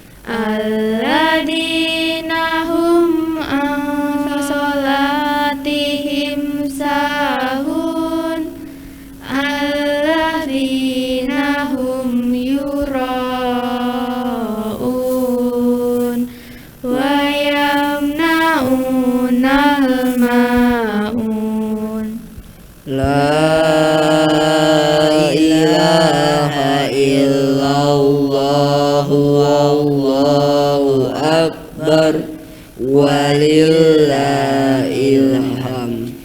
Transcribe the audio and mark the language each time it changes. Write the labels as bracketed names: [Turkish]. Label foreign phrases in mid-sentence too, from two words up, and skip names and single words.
[Arabic] الذين هم عن صلاتهم ساهون الذين هم يراءون ويمنعون الماعون. لا إله إلا الله والله أكبر ولله الحمد.